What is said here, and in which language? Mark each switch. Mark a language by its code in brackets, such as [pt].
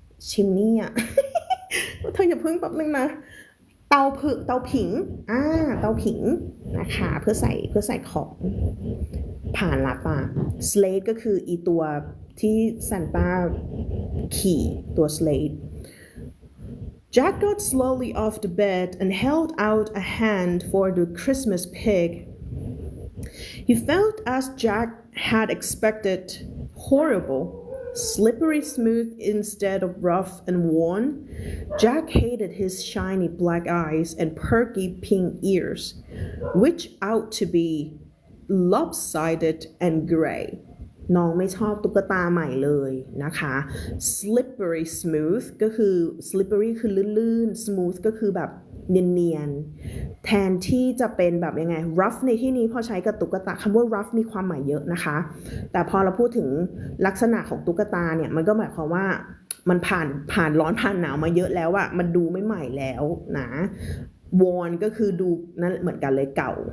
[th] ชิมนี่อ่ะ เธออย่าเพิ่งแป๊บนึงนะเตาผิงเตาผิงนะคะเพื่อใส่ของผ่านลับslate ก็คืออีตัวที่ซานต้าขี่ตัว slate [en] Jack got slowly off the bed and held out a hand for the Christmas pig. He felt as Jack had expected, horrible, slippery smooth instead of rough and worn. Jack hated his shiny black eyes and perky pink ears, which out to be lopsided and gray. [th] น้องไม่ชอบตุ๊กตาใหม่เลยนะคะ slippery smooth ก็คือ slippery คือลื่นๆ smooth ก็คือแบบเนียนๆแทนที่จะเป็นแบบยังไง rough ในที่นี้พอใช้กับตุ๊กตาคำว่า rough มีความหมายเยอะนะคะแต่พอเราพูดถึงลักษณะของตุ๊กตาเนี่ยมันก็หมายความว่ามันผ่านร้อนผ่านหนาวมาเยอะแล้วอะมันดูไม่ใหม่แล้วนะ worn ก็คือดูนั่นเหมือนกันเลยเก่า